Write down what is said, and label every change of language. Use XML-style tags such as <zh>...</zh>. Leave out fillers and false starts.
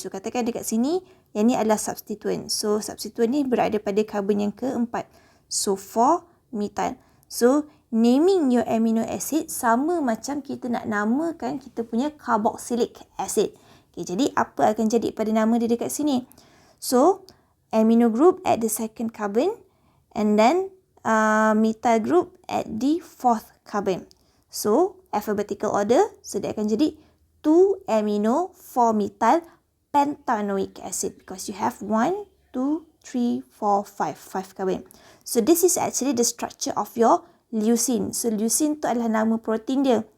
<ms>So, katakan dekat sini, yang ni adalah substituent. So, substituent ni berada pada carbon yang keempat.</ms> <en>So, 4 methyl. So, naming your amino acid</en> <ms>sama macam kita nak namakan kita punya</ms> <en>carboxylic acid.</en> <ms>Okay, jadi, apa akan jadi pada nama dia dekat sini?</ms> <en>So, amino group at the second carbon and then methyl group at the fourth carbon. So, alphabetical order. So,</en> <ms>dia akan jadi</ms> <en>2 amino 4 methyl pentanoic acid because you have 1, 2, 3, 4, 5 carbon. So, this is actually the structure of your leucine.</en> <ms>So, leucine tu adalah nama protein dia.</ms>